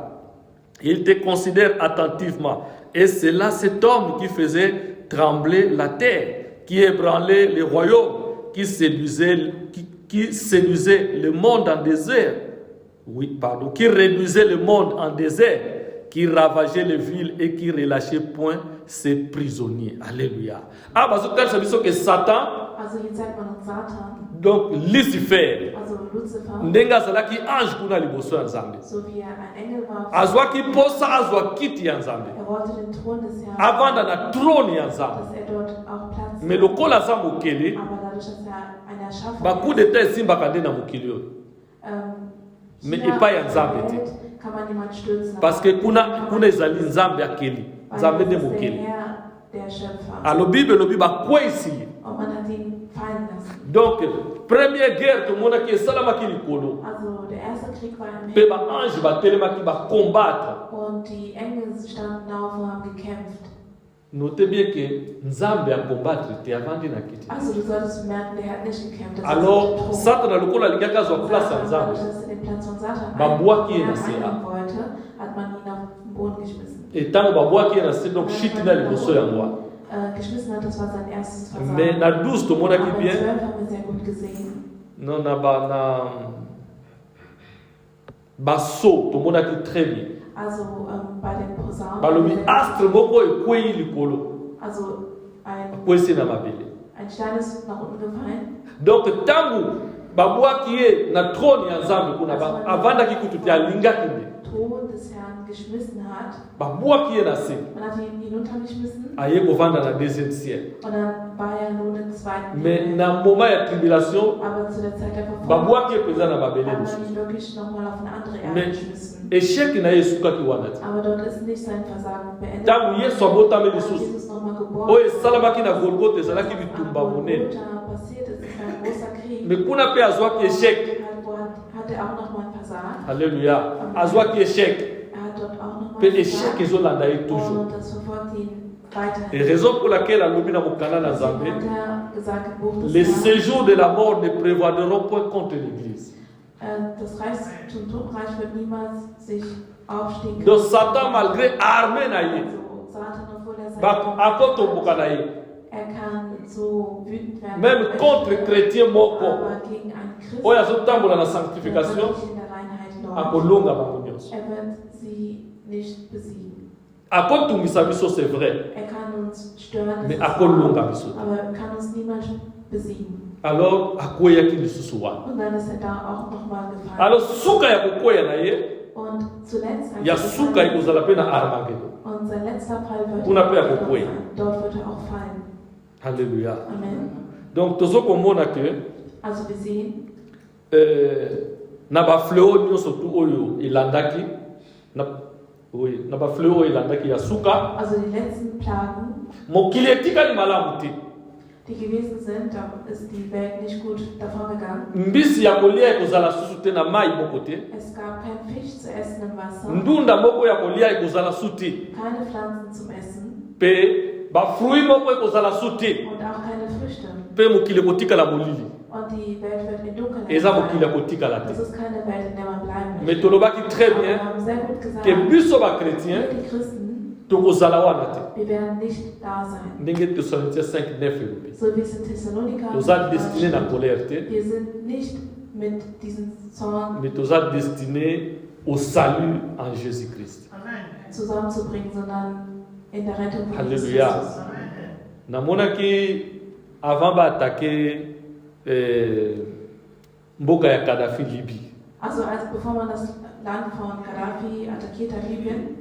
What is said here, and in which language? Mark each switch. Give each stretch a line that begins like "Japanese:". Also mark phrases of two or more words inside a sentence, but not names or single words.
French: Ils te considèrent attentivement. Et c'est là cet homme qui faisait trembler la terre, qui ébranlait les royaumes, qui séduisait le monde en désert. Oui, pardon. Qui réduisait le monde en désert, qui ravageait les villes et qui relâchait point ses prisonniers. Alléluia. Ah, parce que Satan,
German: Also hier zeigt man uns Satan,
French: donc Lucifer,
German: also Lucifer,
Lingala: ndenge azalaki ange kuna liboso ya Nzambe.
German: so wie er ein Engel war.
Lingala: Azwaki posa, azwa kiti ya Nzambe.
German: Er wollte den Thron des Herrn,
Lingala: Avanda na trône ya Nzambe.
German: dass er dort auch Platz
Lingala: Mais lokola aza mokele,
German: aber dadurch, dass er eine Erschaffung
Lingala: bacoup d'etat esimbaka nde na mokili oyo. Mais
German: hier
Lingala: epai ya
German: auf
Lingala: Nzambe
German: der
Lingala: te.
German: Welt kann man niemand stürzen.
French: Parce que
Lingala: kuna ezali Nzambe akeli, Nzambe nde
German: Weil es ist der
Lingala: mokeli.
German: Herr, der Schöpfer.
Lingala: Alobi belobi bakwesi ye.
German: Und man hat ihn fallen lassen.
Lingala: Donc
French: première guerre
Lingala: tomonaki esalamaki likolo.
German: Also der erste Krieg war im
Lingala: Mpe
German: Himmel
Lingala: baange batelemaki bakombattre.
German: und die Engel standen auf und haben gekämpft.
French: Notez bien que
Lingala: Nzambe akombattre te avandi na kiti.
German: Also du solltest bemerken, der hat nicht gekämpft. Das
French: Alors
German: ist
Lingala: Satan lokola alingaki azwa place ya
German: Satan,
Lingala: Nzambe.
German: dadurch, dass er den Platz von Satan
Lingala: Babwaki ye na
German: einnehmen
Lingala: se,
German: wollte, hat man ihn auf den Boden geschmissen.
Lingala: Etango babwaki ye na se donc shiti na liboso yango wana.
German: Geschmissen hat, das war sein erstes Versagen.
Lingala: Mais na 12 tomonaki
German: Aber in bien 12 haben wir sehr gut gesehen.
Lingala: non na baso tomonaki
French: très bien.
German: Also bei den Posaunen.
Lingala: Balobi astre moko ekwei likolo,
German: Also
Lingala: ekwesi na mabele.
German: ein Stein ist nach unten gefallen.
Lingala: Donc tangu babwaki ye na trône ya Nzambe kuna avandaki kutu te alingaki nde.
German: Thron des Herrn geschmissen hat.
Lingala: Babwaki ye na se.
German: Man hat ihn hinuntergeschmissen.
Lingala: Aye kovanda na
French: deuxième ciel.
German: Und dann war er nun im zweiten
French: Mais
German: Himmel.
Lingala: na moment ya tribulation
German: Aber zu der Zeit der Verfolgung
Lingala: babwaki ye mpenza na mabele
German: hat man
Lingala: mosusu.
German: ihn wirklich nochmal auf eine andere Erde
French: Mais
German: geschmissen.
Lingala: échec na ye esukaki wana te.
German: Aber dort ist nicht sein Versagen beendet.
Lingala: Ntango yesu abotami
German: Als
Lingala: lisusu
German: Jesus nochmal geboren
Lingala: oyo esalamaki na golgota ezalaki bitumba monene.
German: Golgotha passiert ist, ist ein großer Krieg.
Lingala: Mais kuna mpe azwaki échec.
German: Hat er auch nochmal versagt.
Lingala: Alleluya. Azwaki échec.
German: Er hat dort auch
Lingala: Mpe
German: nochmal
Lingala: échec ezolanda ye toujours.
German: und das verfolgt ihn weiterhin.
French: Et raison pour laquelle
Lingala: alobi na mokanda na
German: Deswegen
Lingala: Nzambe,
German: hat er gesagt im Buch des
French: les
German: Herrn,
French: séjours de la mort ne prévaudront point contre l'église.
German: das Reich zum Totenreich wird niemals sich aufstehen
Lingala: Donc Satan
French: malgré armée
Lingala: na ye,
German: Also Satan, obwohl er
Lingala: akotomboka na ye,
German: er kann so wütend werden.
French: même contre chrétien moko,
German: aber gegen einen Christen,
Lingala: oyo azotambola na
German: der
French: sanctification,
German: wirklich in der Reinheit läuft,
Lingala: akolonga bango nyonso. nyonso.
German: wird sie nicht besiegen.
Lingala: Akotumisa biso
French: c'est vrai,
German: Kann uns stören, das
French: mais
German: ist wahr,
Lingala: akolonga biso.
German: aber kann uns niemals besiegen.
Lingala: Alors akweyaki lisusu wana.
German: Und dann ist da auch nochmal gefallen.
Lingala: Alors suka ya kokweya na ye
German: Und zuletzt, als
Lingala: ya
German: er
Lingala: suka
German: gefallen ist,
Lingala: ekozala mpe na Armageddon.
German: und sein letzter Fall wird
Lingala: Kuna pe ya
German: auch
Lingala: kokweya.
German: fallen. Dort wird er auch fallen. Alléluia. Amen.
Lingala: Donc tozokomona ke
German: Also wir sehen,
Lingala: na bafleo nyonso tu oyo elandaki na bafleo oyo elandaki ya suka
German: also die letzten Plagen,
Lingala: mokili etikali malamu te.
German: die gewesen sind, da ist die Welt nicht gut davon gegangen.
Lingala: Mbisi ya kolia ekozala susu te na mai moko te.
German: Es gab kein Fisch zu essen im Wasser,
Lingala: Ndunda moko ya kolia ekozala su te.
German: keine Pflanzen zum Essen
Lingala: Pe bafrui moko ekozala su te.
German: und auch keine Früchte.
Lingala: Pe mokili ekotikala molili.
German: Und die Welt wird in Dunkelheit
Lingala: Eza mokili
German: sein.
Lingala: ekotikala te.
German: Das ist keine Welt, in der man bleiben
French: Mais
German: möchte.
Lingala: tolobaki très
German: Aber
French: bien
German: wir haben sehr gut gesagt,
Lingala: ke biso bakretien
German: wir die Christen,
Lingala: tokozala wana te.
German: wir werden nicht da sein.
Lingala: Ndenge Thessaloniciens 5:9 elobi.
German: So wie es in Thessaloniker
Lingala: Toza destiné na colère te.
German: wir sind nicht mit diesem Zorn
French: Mais toza destiné au salut en Jésus-Christ.
German: zusammenzubringen, sondern in der Rettung von Jesus Alléluia. Christus.
Lingala: Namonaki avant baattaquer mboka ya Kadhafi Libye.
German: Also bevor man das Land von Gaddafi attackiert hat, Libyen,